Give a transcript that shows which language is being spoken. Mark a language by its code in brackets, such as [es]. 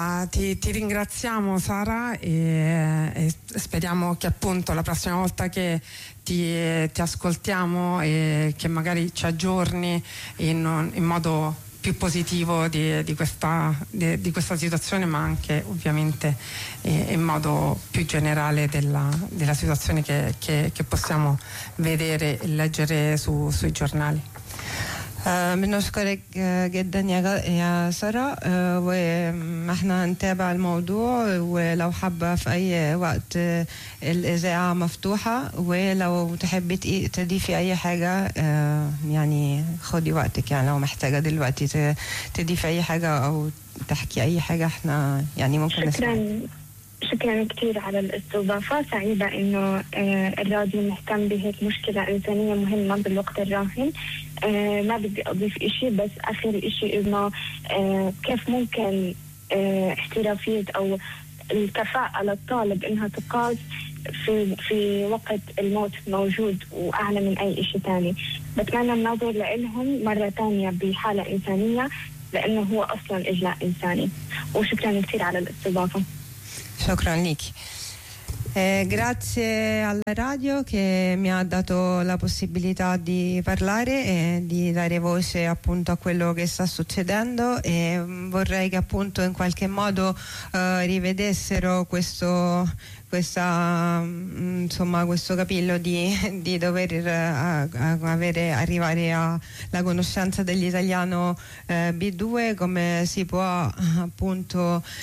[it] Ti ringraziamo Sara e speriamo che appunto la prossima volta che ti ascoltiamo e che magari ci aggiorni in modo più positivo di questa situazione, ma anche ovviamente in modo più generale della situazione che possiamo vedere e leggere sui giornali. [ar] بنشكرك جدا يا سارة وإحنا نتابع الموضوع ولو حابة في أي وقت الإذاعة مفتوحة ولو تحبي تضيفي أي حاجة يعني خدي وقتك يعني لو محتاجة دلوقتي تضيفي أي حاجة أو تحكي أي حاجة إحنا يعني ممكن نسمع. شكرا كثير على الاستضافة، سعيدة إنه الراديو مهتم بهيك مشكلة إنسانية مهمة بالوقت الراهن. ما بدي أضيف إشي، بس آخر إشي إنه كيف ممكن احترافية أو الكفاءة للطالب إنها تقاس في وقت الموت موجود وأعلى من أي إشي تاني. بتمنى النظر لإلهم مرة تانية بحالة إنسانية، لأنه هو أصلا إجلاء إنساني. وشكرا كثير على الاستضافة. شكرا لك. [it] Grazie alla radio che mi ha dato la possibilità di parlare e di dare voce appunto a quello che sta succedendo, e vorrei che appunto in qualche modo rivedessero questo capillo di dover arrivare alla conoscenza dell'italiano B2, come si può appunto